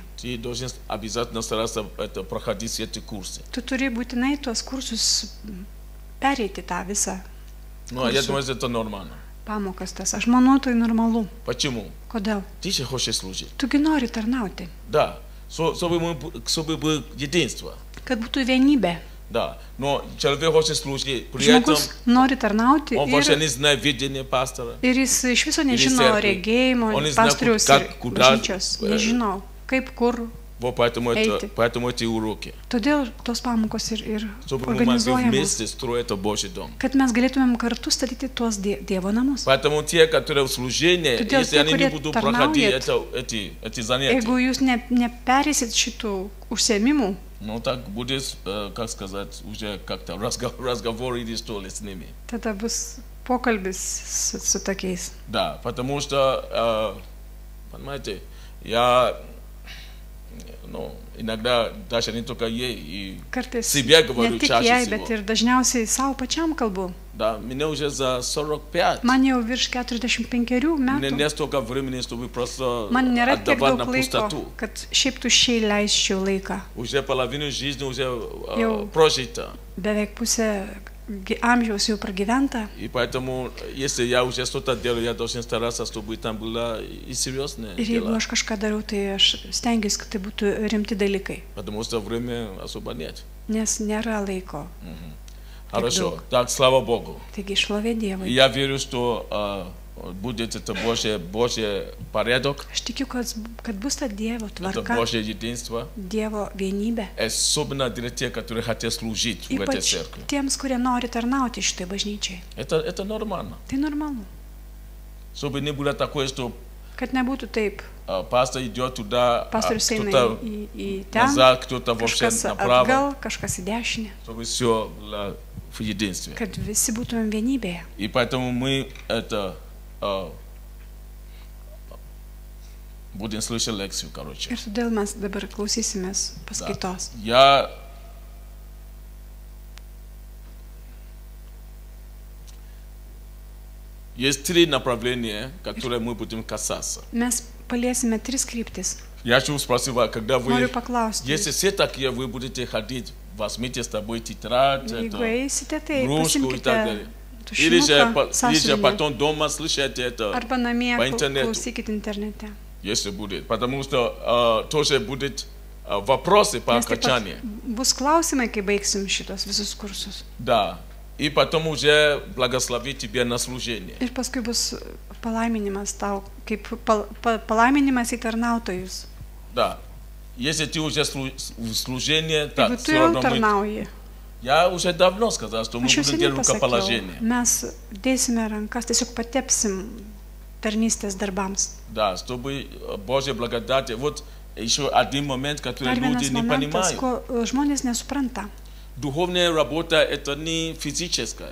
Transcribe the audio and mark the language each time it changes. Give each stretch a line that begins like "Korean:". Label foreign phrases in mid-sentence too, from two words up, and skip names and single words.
Russian: ты должен обязательно стараться проходить все эти курсы.
Lithuanian: tu turi būtinai tuos kursus pereiti tą visą
Russian: Ну, а я думаю, что это нормально.
Lithuanian: pamokas tas. Aš manau, tai normalu.
Russian: Почему?
Lithuanian: Kodėl?
Russian: Ты же хочешь служить.
Lithuanian: Tugi nori tarnauti,
Russian: Да. Чтобы было единство.
Lithuanian: kad būtų vienybė.
Russian: Да. Но человек хочет служить. При этом
Lithuanian: Žmogus nori tarnauti
Russian: он вообще
Lithuanian: ir
Russian: не знает видение пастора.
Lithuanian: jis iš viso nežino cerkvė. regėjimo, O nežino, pastoriaus
Russian: как,
Lithuanian: ir
Russian: куда,
Lithuanian: bažnyčios. Nežino, kaip, kur.
Russian: Вот поэтому Эйти. эти уроки.
Lithuanian: Todėl tos pamokos ir
Russian: Чтобы мы могли
Lithuanian: organizuojamos,
Russian: вместе строить Божий дом.
Lithuanian: kad mes galėtumėm kartu statyti tuos Dievo namus.
Russian: Поэтому те, которые в служении,
Lithuanian: Тудел
Russian: если те, они не которые будут
Lithuanian: тарнауют,
Russian: проходить эти занятия,
Lithuanian: Jeigu jūs neperėsit šitų užsiėmimų,
Russian: ну так будет, как сказать, уже как-то разговор или что ли с ними.
Lithuanian: tada bus pokalbis su tokiais.
Russian: Да, потому что, понимаете, я, иногда даже не только ей, и
Lithuanian: Kartais
Russian: себе говорю
Lithuanian: ne tik
Russian: чаще
Lithuanian: jai,
Russian: всего.
Lithuanian: bet ir dažniausiai savo pačiam kalbu.
Russian: Да, мне уже за 45.
Lithuanian: Man jau virš 45
Russian: Мне
Lithuanian: metų.
Russian: не столько времени, чтобы просто
Lithuanian: Man nėra tiek
Russian: отдавать на
Lithuanian: daug laiko,
Russian: пустоту.
Lithuanian: kad šiaip tuščiai leisčiau laiką.
Russian: Уже половину жизни уже
Lithuanian: Jau
Russian: прожита.
Lithuanian: Beveik pusę amžiaus jau pragyventa.
Russian: И поэтому, если я уже что-то делаю, я должен стараться, чтобы там было и серьезное
Lithuanian: Ir jeigu
Russian: дело.
Lithuanian: aš kažką darau, tai aš stengiuosi, kad tai būtų rimti dalykai,
Russian: Потому что времени особо нет.
Lithuanian: nes nėra laiko.
Russian: Хорошо. Так, слава Богу.
Lithuanian: Taigi šlovė
Russian: И
Lithuanian: Dievui.
Russian: я верю, что будет это Божий порядок,
Lithuanian: Aš tikiu, kad bus ta Dievo
Russian: это
Lithuanian: tvarka,
Russian: Божье единство.
Lithuanian: Dievo vienybė.
Russian: Особенно для тех, которые хотят служить в этой
Lithuanian: Ypač
Russian: церкви.
Lithuanian: tiems, kurie nori tarnauti šitai bažnyčiai.
Russian: Это нормально.
Lithuanian: Tai normalu.
Russian: Чтобы не было такое, что
Lithuanian: Kad nebūtų taip.
Russian: пастор идет туда, а
Lithuanian: Pastorius eina
Russian: кто-то
Lithuanian: į ten,
Russian: назад, кто-то вообще
Lithuanian: kažkas
Russian: направо,
Lithuanian: atgal, kažkas į dešinę.
Russian: чтобы все было в единстве.
Lithuanian: Kad visi būtumėm vienybėje.
Russian: И поэтому мы это будем слышать лекцию, короче.
Lithuanian: Ir todėl mes dabar klausysimės paskaitos.
Russian: Есть три направления, которые мы будем касаться.
Lithuanian: Mes paliesime 3 kryptis.
Russian: Я хочу спросить вас, когда вы,
Lithuanian: Noriu paklausti.
Russian: если все такие, вы будете ходить, возьмите с собой тетрадь,
Lithuanian: Jeigu eisite, tai
Russian: ручку и так
Lithuanian: pasimkite
Russian: далее. Или же
Lithuanian: tušinuką,
Russian: потом дома слышите это,
Lithuanian: arba namie
Russian: по интернету.
Lithuanian: klausykite internete.
Russian: если будет. Потому что тоже будут вопросы по
Lithuanian: Nes taip pat
Russian: окончании.
Lithuanian: bus klausimai, kai baigsim šitos visus kursus.
Russian: Да. И потом уже благословить тебя на служение.
Lithuanian: Ir paskui bus palaiminimas tau, kaip palaiminimas į tarnautojus.
Russian: Да. Если ты уже в служении,
Lithuanian: Jeigu
Russian: так,
Lithuanian: tu
Russian: все
Lithuanian: jau
Russian: равно мы...
Lithuanian: tarnauji,
Russian: Я уже давно сказал, что мы
Lithuanian: aš jau
Russian: будем
Lithuanian: seniai
Russian: делать
Lithuanian: pasakiau,
Russian: рукоположение.
Lithuanian: mes dėsime rankas, tiesiog patepsim tarnystės darbams.
Russian: Да, чтобы Божья благодать. Вот еще один момент, который
Lithuanian: Dar
Russian: люди
Lithuanian: vienas
Russian: не
Lithuanian: momentas,
Russian: понимают.
Lithuanian: ko žmonės nesupranta.
Russian: Духовная работа это не физическая.